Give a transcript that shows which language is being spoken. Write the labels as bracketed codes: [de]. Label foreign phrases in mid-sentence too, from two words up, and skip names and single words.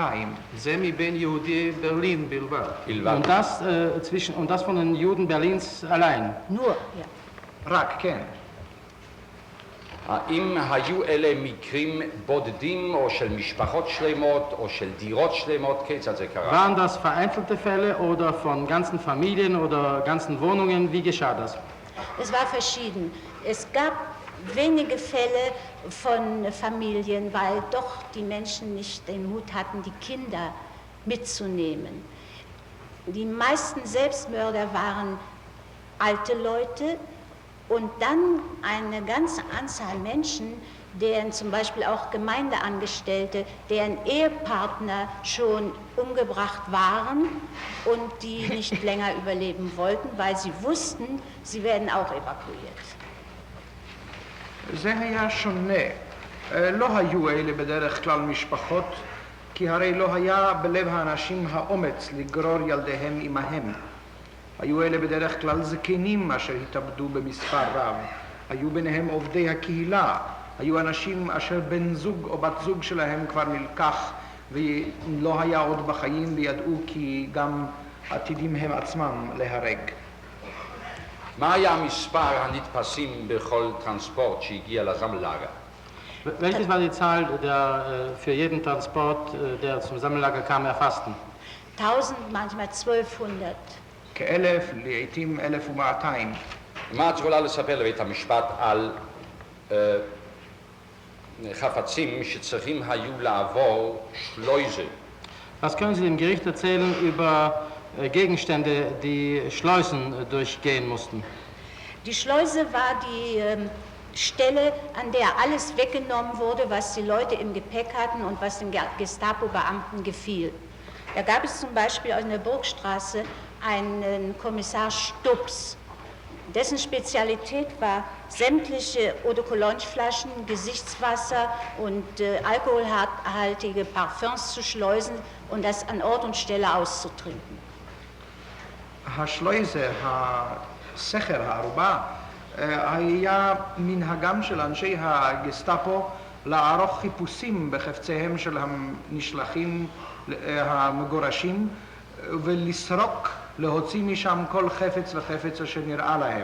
[he] זה מבין יהודי ברלין בלבד. [de] Und das von den Juden Berlins allein. Nur, ja. [he] רק, כן. האם היו אלה מקרים בודדים או של משפחות שלמות או של דירות שלמות? כיצד זה קרה? [de] Waren das vereinzelte Fälle oder von ganzen Familien oder ganzen Wohnungen? Wie geschah das? Es war verschieden. Es gab wenige Fälle von Familien, weil doch die Menschen nicht den Mut hatten, die Kinder mitzunehmen. Die meisten Selbstmörder waren alte Leute, und dann eine ganze Anzahl Menschen, deren zum Beispiel auch Gemeindeangestellte, deren Ehepartner schon umgebracht waren und die nicht länger überleben wollten, weil sie wussten, sie werden auch evakuiert. [he] זה היה שונה. לא היו אלה בדרך כלל משפחות, כי הרי לא היה בלב האנשים האומץ לגרור ילדיהם עמהם. היו אלה בדרך כלל זקנים אשר התאבדו במספר רב. היו ביניהם עובדי הקהילה. היו אנשים אשר בן זוג או בת זוג שלהם כבר נלקח ולא היה עוד בחיים וידעו כי גם עתידים הם עצמם להרג. מה היה מספר הנתפסים בכל טרנספורט שהגיע לזמלאגר? [de] Welches war die Zahl der für jeden Transport, der zum Sammellager kam, erfassten? 1000, manchmal 1200. [he] כאלף, לעתים 1200. מה את יכולה לספר לבית המשפט על חפצים שצריכים היו לעבור שלויזה? [de] Was können Sie dem Gericht erzählen über Gegenstände, die Schleusen durchgehen mussten? Die Schleuse war die Stelle, an der alles weggenommen wurde, was die Leute im Gepäck hatten und was den Gestapo-Beamten gefiel. Da gab es zum Beispiel in der Burgstraße einen Kommissar Stubbs. Dessen Spezialität war, sämtliche Eau-de-Cologne-Flaschen, Gesichtswasser und alkoholhaltige Parfums zu schleusen und das an Ort und Stelle auszutrinken. [he] השלויזה, הסכר, הערובה, היה מנהגם של אנשי הגסטאפו לערוך חיפושים בחפציהם של הנשלחים המגורשים ולסרוק, להוציא משם כל חפץ וחפץ אשר נראה להם.